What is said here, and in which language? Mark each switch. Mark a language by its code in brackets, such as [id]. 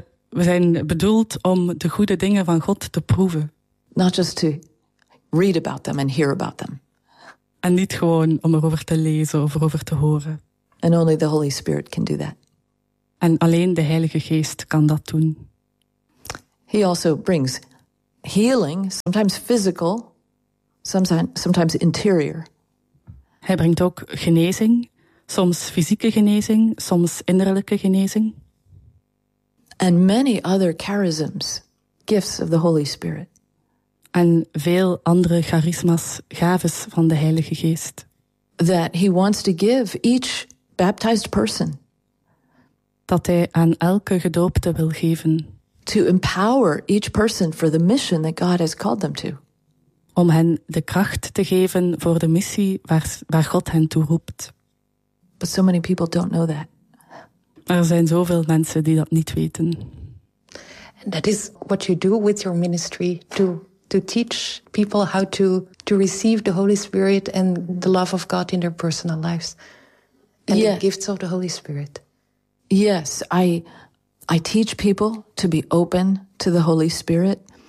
[nl] We zijn bedoeld om de goede dingen van God te proeven. [en] Not just to read about them and hear about them. [nl] En niet gewoon om erover te lezen of erover te horen. [en] And only the Holy Spirit can do that. [nl] En alleen de Heilige Geest kan dat doen. [en] He also brings healing, sometimes physical, sometimes interior. [nl] Hij brengt ook genezing, soms fysieke genezing, soms innerlijke genezing. [en] And many other charisms, gifts of the Holy Spirit. [nl] En veel andere charisma's, gaves van de Heilige Geest. [en] That he wants to give each baptized person. [nl] Dat hij aan elke gedoopte wil geven. [en] To empower each person for the mission that God has called them to. [nl] Om hen de kracht te geven voor de missie waar God hen toe roept. [en] But so many people don't know that. [nl] Er zijn zoveel mensen die dat niet weten. [en] And that is what you do with your ministry, to teach people how to receive the Holy Spirit and the love of God in their personal lives. And yes. The gifts of the Holy Spirit. Yes, I teach people to be open to the Holy Spirit.